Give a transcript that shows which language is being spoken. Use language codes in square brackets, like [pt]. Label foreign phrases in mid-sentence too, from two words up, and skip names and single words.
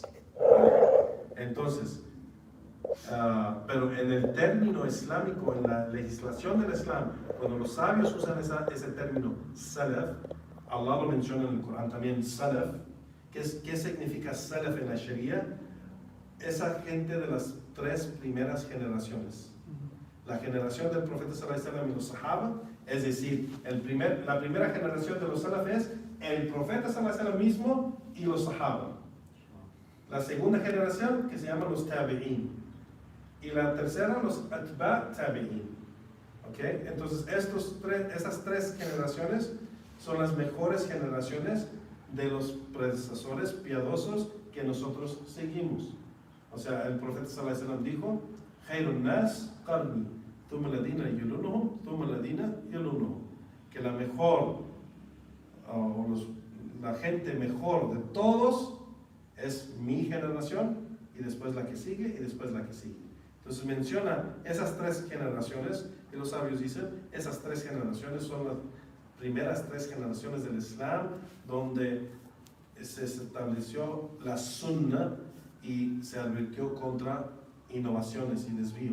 [es] Entonces, pero en el término islámico, en la legislación del Islam, cuando los sabios usan ese término salaf, Allah lo menciona en el Corán también, salaf. ¿Qué significa salaf en la Sharia? Esa gente de las 3 primeras generaciones. La generación del profeta [ar] صلى الله عليه وسلم [es] y los sahaba, es decir, la primera generación de los salaf es el profeta [ar] صلى الله عليه وسلم [es] mismo y los sahaba. La segunda generación, que se llama los tabi'in. Y la tercera, los atba' tabi'in. ¿Okay? Entonces, esas 3 generaciones son las mejores generaciones de los predecesores piadosos que nosotros seguimos. O O sea, el profeta [ar] صلى الله عليه وسلم dijo, خير الناس قرني، ثم الذين يلونهم، ثم الذين يلونهم. [es] Que la mejor, la gente mejor de todos es mi generación, y después la que sigue, y después la que sigue. Entonces menciona esas 3 generaciones, y los sabios dicen, esas 3 generaciones son las primeras 3 generaciones del Islam, donde se estableció la sunna y se advirtió contra innovaciones y desvío.